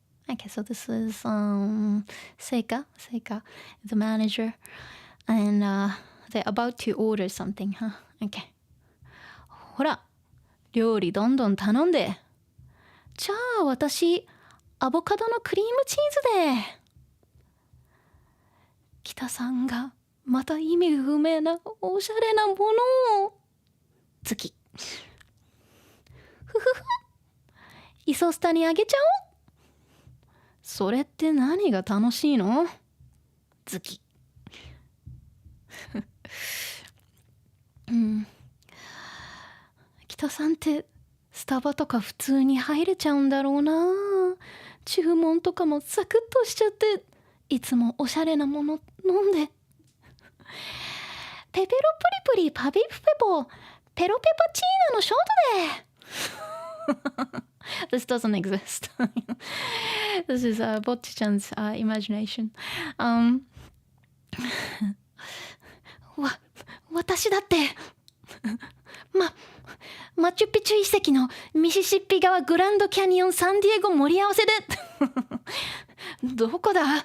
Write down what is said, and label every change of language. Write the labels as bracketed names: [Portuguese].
[English] Okay, so this is Seika, the manager, and they're about to order something, huh? Okay. [Japanese] ほら、料理どんどん頼んで。じゃあ私、アボカドのクリームチーズで。北さんがまた意味不明なおしゃれなものを好き。ふふふ。イソスタにあげちゃおう。それって何が楽しいの？好き。北さんってスタバとか普通に入れちゃうんだろうな。注文とかもサクッとしちゃって、いつもおしゃれなもの飲んで。ペペロプリプリパピプペポペロペパチーナのショートで。 [English] This doesn't exist. This is Bocchi-chan's imagination. [Japanese] 私だってマチュピチュ遺跡のミシシッピ川グランドキャニオンサンディエゴ盛り合わせでどこだ？